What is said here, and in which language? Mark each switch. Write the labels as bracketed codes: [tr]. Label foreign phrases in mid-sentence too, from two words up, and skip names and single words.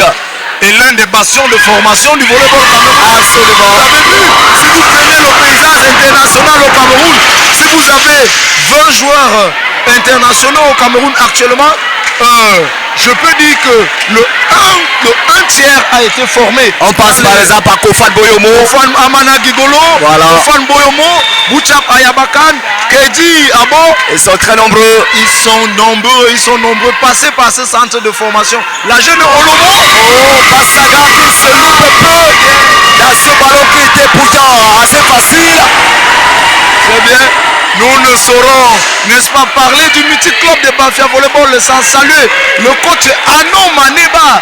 [fr] Et l'un des bastions de formation du volleyball camerounais. Absolument. Vous avez vu, si vous prenez le paysage international au Cameroun, si vous avez 20 joueurs internationaux au Cameroun actuellement, je peux dire que le 1 tiers a été formé. On passe par exemple à Kofan Boyomo, Kofan Amana Gigolo, Kofan Boyomo, Bouchap Ayabakan, Kedi Abo. Ils sont très nombreux. Ils sont nombreux. Passés par ce centre de formation. La jeune Olomo. Basaga qui se loupe peu dans ce ballon qui était pourtant assez facile. Très bien. Nous ne saurons, n'est-ce pas, parler du mythique club de Bafia Volleyball sans saluer le coach Anon Maneba.